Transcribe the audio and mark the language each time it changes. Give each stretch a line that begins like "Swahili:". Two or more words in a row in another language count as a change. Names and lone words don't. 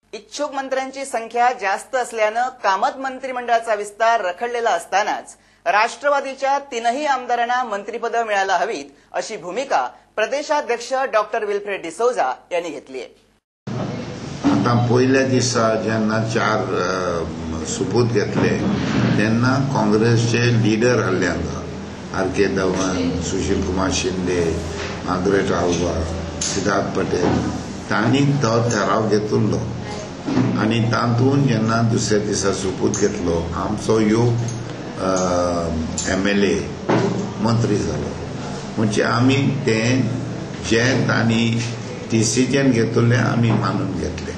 Marathi: इच्छुक मंत्र्यांची संख्या जास्त असल्यानं कामत मंत्रिमंडळाचा विस्तार रखडलेला असतानाच राष्ट्रवादीच्या 3ही आमदारांना मंत्रिपद मिळायला हवीत अशी भूमिका प्रदेशाध्यक्ष डॉक्टर विल्फ्रेड डिसोजा यांनी घेतली आहे।
Konkani: आता पहिल्या दिवसा जेन्ना 4 सुपूत घेतले तेन्ना काँग्रेसचे लीडर आल्ल्यान आर.के. धवन, सुशील कुमार शिंदे, मार्गरेट आल्वा, सिद्धार्थ पटेल तांणी तो ठराव घेतिल्लो आनी तातूंत जेन्ना दुसऱ्या दिसा सुपूत घेतलो आमचो योग MLA मंत्री जालो म्हणजे आमी तें जे तांणी डिसिजन घेतिल्लें आमी मानून घेतले।